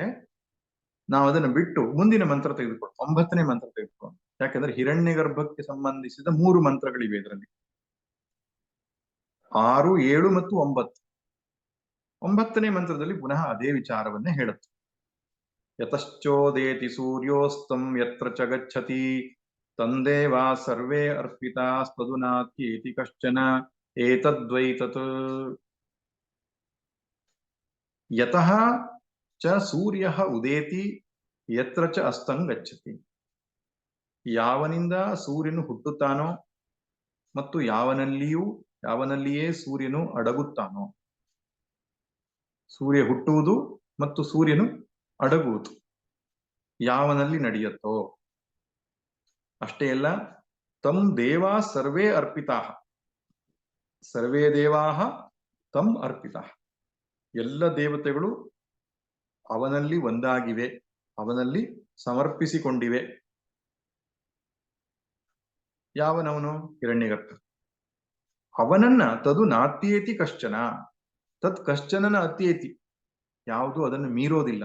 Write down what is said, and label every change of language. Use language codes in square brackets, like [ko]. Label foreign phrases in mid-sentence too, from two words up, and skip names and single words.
[kn] ನಾವು ಅದನ್ನು ಬಿಟ್ಟು ಮುಂದಿನ ಮಂತ್ರ ತೆಗೆದುಕೊಂಡು 9ನೇ ಮಂತ್ರ ತೆಗೆದುಕೊಂಡು, ಯಾಕಂದ್ರೆ ಹಿರಣ್ಯಗರ್ಭಕ್ಕೆ ಸಂಬಂಧಿಸಿದ 3 ಮಂತ್ರಗಳಿವೆ ಇದರಲ್ಲಿ, 6, 7 ಮತ್ತು 9. 9ನೇ ಮಂತ್ರದಲ್ಲಿ ಪುನಃ ಅದೇ ವಿಚಾರವನ್ನೇ ಹೇಳುತ್ತೆ. [sa] ಯತಶ್ಚೋದೇತಿ ಸೂರ್ಯೋಸ್ತಂ ಯತ್ರ ಚ ಗಚ್ಚತಿ ತಂದೇವಾ ಸರ್ವೇ ಅರ್ಪಿತಾಸ್ತದುನಾತ್ಯೇತಿ ಕಶ್ಚನ ಏತದ್ವೈತತ್. ಯತಃ ಚ ಸೂರ್ಯಃ ಉದೇತಿ ಯತ್ರ ಚ ಅಸ್ತಂ ಗಚ್ಚತಿ, [kn] ಯಾವನಿಂದ ಸೂರ್ಯನು ಹುಟ್ಟುತ್ತಾನೋ ಮತ್ತು ಯಾವನಲ್ಲಿಯೇ ಸೂರ್ಯನು ಅಡಗುತ್ತಾನೋ. ಸೂರ್ಯ ಹುಟ್ಟುವುದು ಮತ್ತು ಸೂರ್ಯನು ಅಡಗುವುದು ಯಾವನಲ್ಲಿ ನಡೆಯುತ್ತೋ. ಅಷ್ಟೇ ಅಲ್ಲ, [sa] ತಂ ದೇವಾ ಸರ್ವೇ ಅರ್ಪಿತಾ, ಸರ್ವೇ ದೇವಾ ತಂ ಅರ್ಪಿತಾ, [kn] ಎಲ್ಲ ದೇವತೆಗಳು ಅವನಲ್ಲಿ ಒಂದಾಗಿವೆ, ಅವನಲ್ಲಿ ಸಮರ್ಪಿಸಿಕೊಂಡಿವೆ. ಯಾವನವನು? ಹಿರಣ್ಯಗರ್ಭ. [sa] ಅವನನ್ನ ತದು ನಾತ್ಯೇತಿ ಕಶ್ಚನ, ತತ್ ಕಶ್ಚನನ ಅತ್ಯೇತಿ, [kn] ಯಾವುದು ಅದನ್ನು ಮೀರೋದಿಲ್ಲ.